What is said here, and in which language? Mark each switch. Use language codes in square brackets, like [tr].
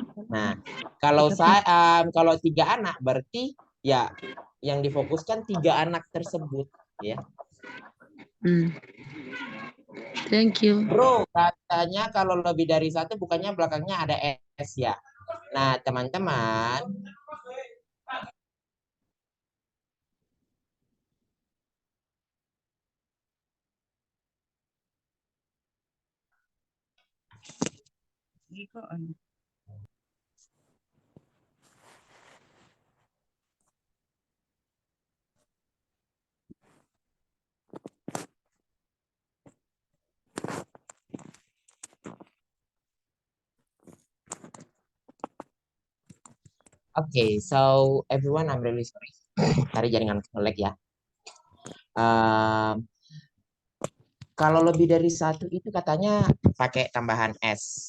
[id] Nah, kalau saya kalau 3 anak berarti ya yang difokuskan 3 anak tersebut ya. [en] Thank you. [id] Bro, katanya kalau lebih dari satu bukannya belakangnya ada S ya. Nah, teman-teman, [en] okay, so everyone, I'm really sorry. [id] Tadi jaringan lag ya. Kalau lebih dari satu itu katanya pakai tambahan S.